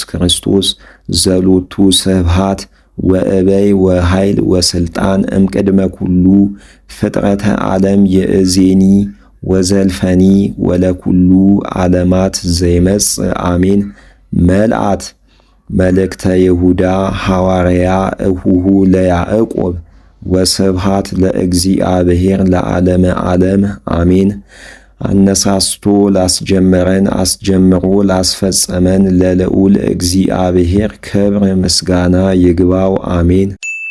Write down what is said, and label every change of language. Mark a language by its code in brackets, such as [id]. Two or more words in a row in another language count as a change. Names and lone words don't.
[gez] ክርስቶስ ዘሎቱ ስብሐት ወእበይ ወኃይል ወስልጣን እምቅድመ ኩሉ ፍጥረተ ዓለም ይእዜኒ ወዘልፈኒ ወለኩሉ ዓለማት ዘይመጽእ አሜን። መልአት መልእክተ ይሁዳ ሐዋርያ እሁሁ ለያዕቆብ ወስብሐት ለእግዚአብሔር ለዓለመ ዓለም አሜን። [am] አነሳስቶ ላስጀመረን አስጀምሮ ላስፈጸመን ለልዑል እግዚአብሔር ክብር ምስጋና ይግባው አሜን።